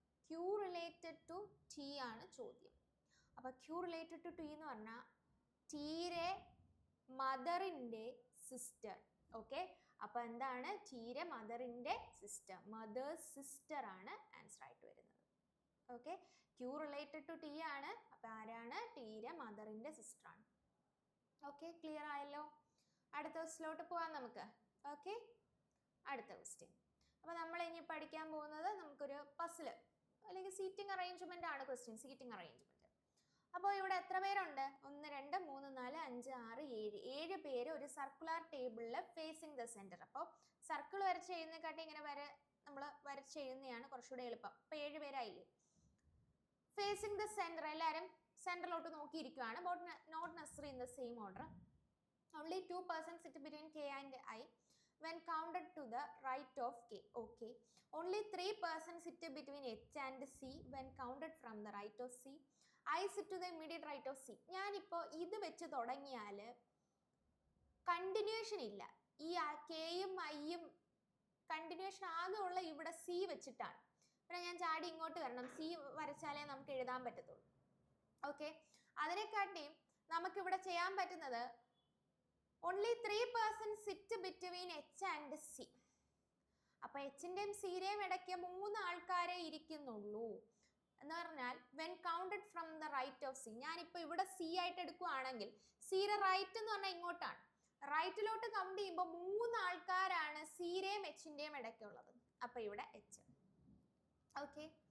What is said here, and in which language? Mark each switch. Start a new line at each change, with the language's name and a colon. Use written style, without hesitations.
English: Q related to T
Malayalam: ആണ് ചോദ്യം. അപ്പൊ Q related to T എന്ന് പറഞ്ഞാൽ Tരെ മദറിന്റെ സിസ്റ്റർ. ഓക്കെ. അപ്പൊ എന്താണ്? Tരെ മദറിന്റെ സിസ്റ്റർ, മദേഴ്സ് സിസ്റ്റർ ആണ് ആൻസർ ആയിട്ട് വരുന്നത്. Okay.
English: Q related to T
Malayalam: ആണ്. അപ്പൊ ആരാണ്? Tരെ മദറിന്റെ സിസ്റ്റർ ആണ്. ഓക്കെ, ക്ലിയർ ആയല്ലോ? അടുത്ത ക്വസ്റ്റിലോട്ട് പോവാം നമുക്ക്. ഓക്കെ, അടുത്ത ക്വസ്റ്റ്യൻ. അപ്പൊ നമ്മൾ ഇനി പഠിക്കാൻ പോകുന്നത് നമുക്കൊരു പസിൽ അല്ലെങ്കിൽ സീറ്റിംഗ് അറേഞ്ച്മെന്റ് ആണ് ക്വസ്റ്റ്യൻ. Seating arrangement. അപ്പോൾ ഇവിടെ എത്ര പേരുണ്ട്? 1 2 3 4 5 6 7 പേര് ഒരു സർക്കുലർ ടേബിളിൽ
English: Facing the centre.
Malayalam: അപ്പോൾ സർക്കിൾ വരച്ച് എഴുന്നേക്കാട്ടി ഇങ്ങനെ നമ്മൾ വരച്ച് എഴുതുന്നതാണ് കുറച്ചുകൂടെ എളുപ്പം. അപ്പൊ 7 പേരായില്ലേ?
English: facing the centre,
Malayalam: എല്ലാവരും സെന്ററിലോട്ട് നോക്കിയിരിക്കുകയാണ്.
English: Not necessary in the same order. Only 2 persons sit between K and I when counted to the right of K. Okay. Only 3 persons sit between H and C when counted from the right of C. I sit to the immediate right of C.
Malayalam: ഞാനിപ്പോൾ ഇത് വെച്ച് തുടങ്ങിയാൽ continuation ഇല്ല. ഈ കെയും ഐയും continuation ആകെ ഉള്ള ഇവിടെ C വെച്ചിട്ടാണ്. പിന്നെ ഞാൻ ചാടി ഇങ്ങോട്ട് വരണം, C വരച്ചാലേ നമുക്ക് എഴുതാൻ പറ്റത്തുള്ളൂ. ഓക്കെ. അതിനെക്കാട്ടിയും നമുക്കിവിടെ ചെയ്യാൻ പറ്റുന്നത്
English: only 3 persons sit between H and C.
Malayalam: അപ്പൊ എച്ചിന്റെയും സിയുടെയും ഇടയ്ക്ക് 3 ആൾക്കാരെ ഇരിക്കുന്നുള്ളൂ എന്ന് പറഞ്ഞാൽ
English: when counted from the right of C.
Malayalam: ഞാനിപ്പോൾ ഇവിടെ C ആയിട്ട് എടുക്കുകയാണെങ്കിൽ സിയുടെ റൈറ്റ് എന്ന് പറഞ്ഞാൽ ഇങ്ങോട്ടാണ്. റൈറ്റിലോട്ട് കൗണ്ട് ചെയ്യുമ്പോൾ 3 ആൾക്കാരാണ് സിയുടെയും എച്ചിന്റെയും ഇടയ്ക്കുള്ളത്. അപ്പൊ ഇവിടെ H. ഓക്കെ,